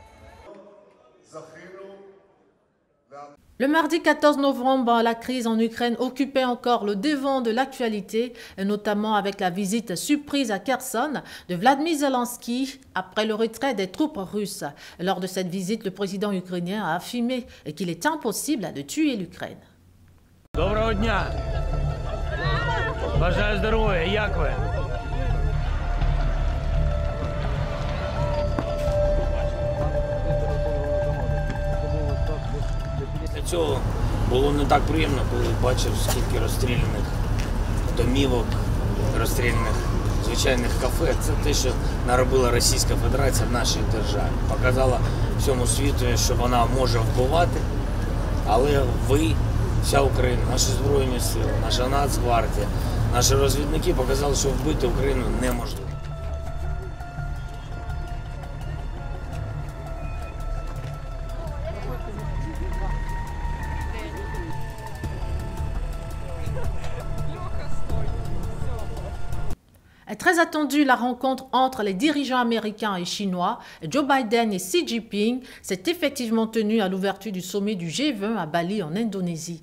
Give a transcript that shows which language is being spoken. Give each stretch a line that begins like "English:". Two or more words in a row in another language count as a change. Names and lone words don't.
French: Le mardi 14 novembre, la crise en Ukraine occupait encore le devant de l'actualité, notamment avec la visite surprise à Kherson de Vladimir Zelensky après le retrait des troupes russes. Lors de cette visite, le président ukrainien a affirmé qu'il est impossible de tuer l'Ukraine.
Ukrainian: Доброго дня! Бажаю здоров'я, як ви? Для цього було не так приємно, коли бачив, скільки розстріляних домівок, розстріляних звичайних кафе. Це те, що наробила Російська Федерація в нашій державі. Показала всьому світу, що вона може вбивати, але ви, вся Україна, наші Збройні Сили, наша Нацгвардія, Наші розвідники показали, що вбити Україну неможливо.
French: Très attendue, la rencontre entre les dirigeants américains et chinois, Joe Biden et Xi Jinping, s'est effectivement tenue à l'ouverture du sommet du G20 à Bali en Indonésie.